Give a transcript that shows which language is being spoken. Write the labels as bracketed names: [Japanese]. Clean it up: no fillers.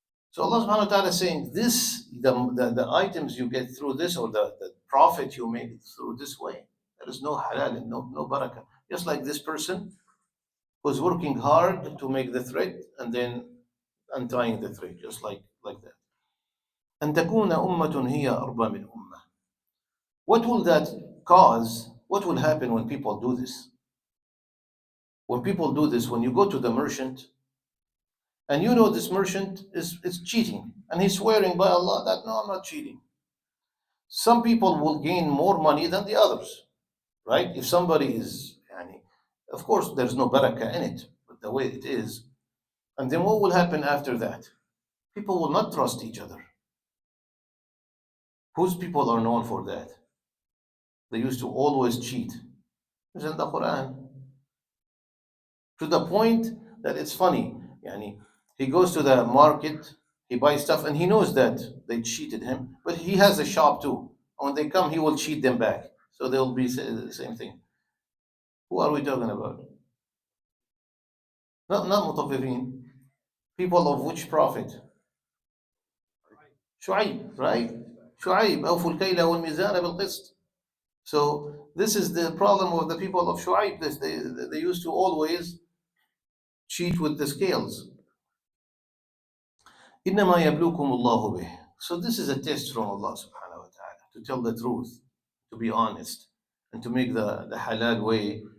[English] So Allah subhanahu wa ta'ala is saying this, the items you get through this, or the profit you make through this way, there is no halal and no barakah. Just like this person who's working hard to make the thread and then untying the thread, just like that. [Arabic] أن تكون أمة هي أربى من أمة. [English] What will that cause? What will happen when people do this? When people do this, when you go to the merchant, and you know this merchant is cheating, and he's swearing by Allah that, no, I'm not cheating. Some people will gain more money than the others, right? If somebody is, of course, there's no barakah in it, but the way it is. And then what will happen after that? People will not trust each other. Whose people are known for that? They used to always cheat. It's in the Quran. To the point that it's funny. He goes to the market, he buys stuff, and he knows that they cheated him, but he has a shop too. When they come, he will cheat them back. So they'll be the same thing. Who are we talking about? Not mutaffifin. People of which prophet? Shu'aib, right? [Arabic] Shu'aib, أوفوا الكيل والميزان بالقسط. [English] So this is the problem of the people of Shu'aib. They used to always cheat with the scales. [Arabic] إنما يبلوكم الله به. [English] So this is a test from Allah subhanahu wa ta'ala to tell the truth, to be honest, and to make the halal way.